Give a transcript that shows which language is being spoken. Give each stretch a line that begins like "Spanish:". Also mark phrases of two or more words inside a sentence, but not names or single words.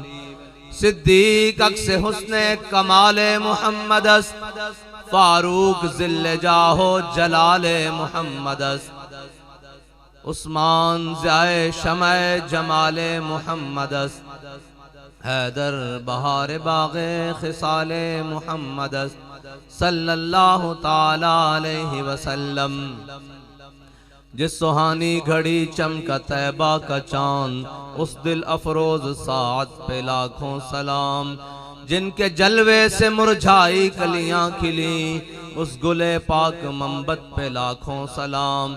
Urdu: صدیق عکس حسن کمال محمدؐ فاروق ظل جاہ و جلال محمدؐ. عثمان ضیائے شمع جمال محمدؐ. حیدر بہار باغ خصال محمدؐ
Arabic: صلی اللہ تعالیٰ علیہ وسلم.
Urdu: جس سہانی گھڑی چمکا طیبہ کا چاند اس دل افروز ساعت پہ لاکھوں سلام. جن کے جلوے سے مرجھائی کلیاں کھلیں اس گل پاک منبت پہ لاکھوں سلام.